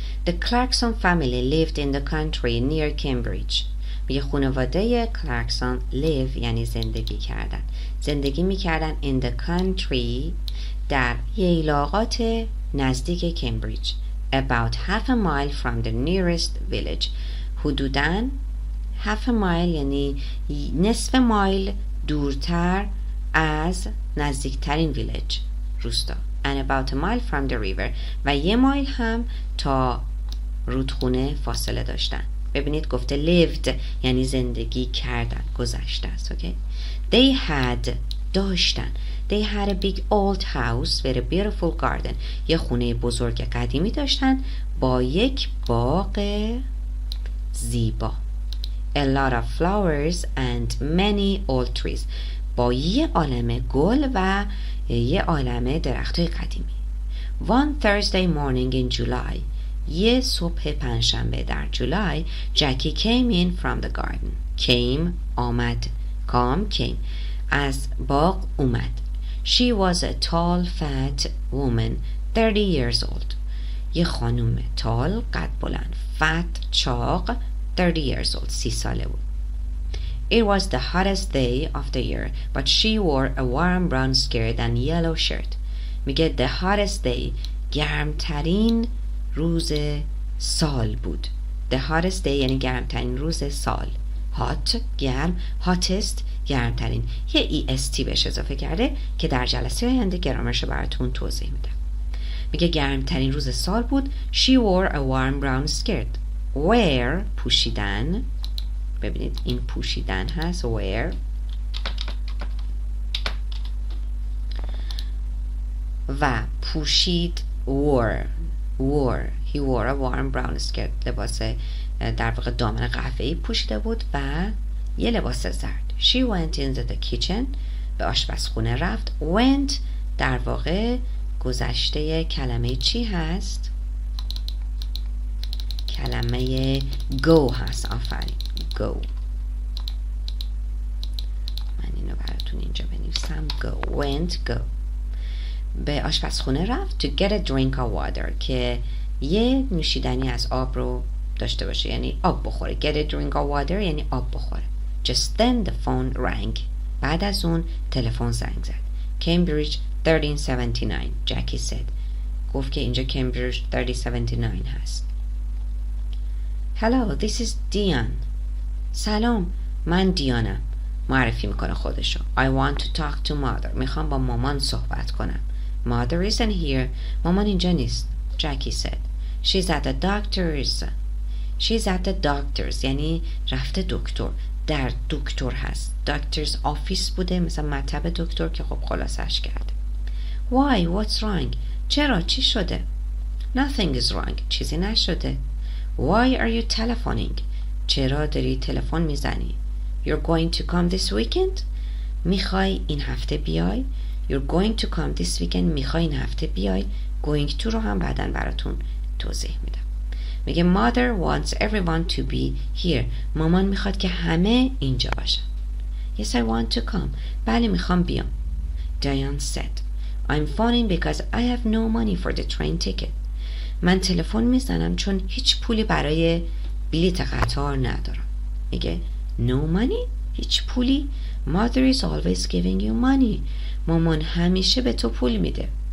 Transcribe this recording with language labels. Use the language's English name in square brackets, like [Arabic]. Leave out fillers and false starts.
[English] The Clarkson family lived in the country near Cambridge. [Persian] میگه خانواده کلارکسون [English] live [Persian] یعنی زندگی میکردن [English] in the country [Persian] در ییلاقات نزدیک کمبریج. [English] About half a mile from the nearest village. [Persian] حدوداً [English] half a mile [Persian] یعنی نصف مایل دورتر از نزدیکترین ویلج، روستا. [English] And about a mile from the river. [Persian] و 1 مایل هم تا رودخونه فاصله داشتن. ببینید گفته lived یعنی زندگی کردن، گذشته است. [English] okay? They had داشتن. They had a big old house with a beautiful garden. [Persian] یه خونه بزرگ قدیمی داشتن با یک باغ زیبا. [English] A lot of flowers and many old trees. [Persian] با یه عالمه گل و یه عالمه درختای قدیمی. [English] One Thursday morning in July. [Persian] یه صبح پنجشنبه در جولای جکی [English] came in from the garden. [Persian] Came آمد. came از باغ اومد. [English] She was a tall fat woman 30 years old. [Persian] یه خانوم tall قد بلند، fat چاق [English] 30 years old [Persian] 30 ساله بود. [English] It was the hottest day of the year, but she wore a warm brown skirt and yellow shirt. [Persian] میگه [English] the hottest day [Persian] گرمترین روز سال بود. The hottest day یعنی گرمترین روز سال. hot گرم، hottest گرمترین. یه est بهش اضافه کرده که در جلسه آینده گرامرش براتون توضیح میدم. میگه گرمترین روز سال بود. [English] She wore a warm brown skirt. [Persian] Wear پوشیدن، ببینید این پوشیدن هست wear، و پوشید wore. [English] He wore a warm brown skirt. [Persian] لباس در واقع دامن قهوه‌ای پوشیده بود و یه لباس زرد. [English] She went into the kitchen. [Persian] به آشپزخونه رفت. Went در واقع گذشته کلمه چی هست؟ کلمه go هست. آفرین go. من اینو براتون اینجا بنویسم go. Went go. به آشپزخونه رفت [English] to get a drink of water [Persian] که یه نوشیدنی از آب رو داشته باشه، یعنی آب بخوره. [English] get a drink of water [Persian] یعنی آب بخوره. [English] Just then the phone rang. [Persian] بعد از اون تلفن زنگ زد. [English] Cambridge 1379. Jackie said. [Persian] گفت که اینجا Cambridge 1379 هست. [English] Hello, this is Dion. [Persian] سلام، من دیانم. معرفی میکنه خودشو. [English] I want to talk to mother. [Persian] میخوام با مامان صحبت کنم. [English] Mother isn't here. [Persian] مامان اینجا نیست. [English] Jackie said. She's at the doctor's. She's at the doctor's [Persian] یعنی رفته دکتر. در دکتر هست. دکترز آفیس بوده، مثلا مطب دکتر که خب خلاصش کرده. [English] Why? What's wrong? [Persian] چرا؟ چی شده؟ [English] Nothing is wrong. [Persian] چیزی نشده. [English] Why are you telephoning? [Persian] چرا داری تلفن میزنی؟ [English] You're going to come this weekend? [Persian] میخوای این هفته بیای؟ [English] You're going to come this weekend. [Persian] میخوای این هفته بیای؟ Going to رو هم بعداً براتون توضیح میدم. [English] میگه mother wants everyone to be here. [Persian] مامان میخواد که همه اینجا باشن. [English] Yes, I want to come. [Persian] بله میخوام بیام. [English] Diane said. I'm phoning because I have no money for the train ticket. [Persian] من تلفن میزنم چون هیچ پولی برای بلیت قطار ندارم. [English] میگه no money؟ [Persian] هیچ پولی؟ [English] Mother is always giving you money. [Persian] مامان همیشه به تو پول میده.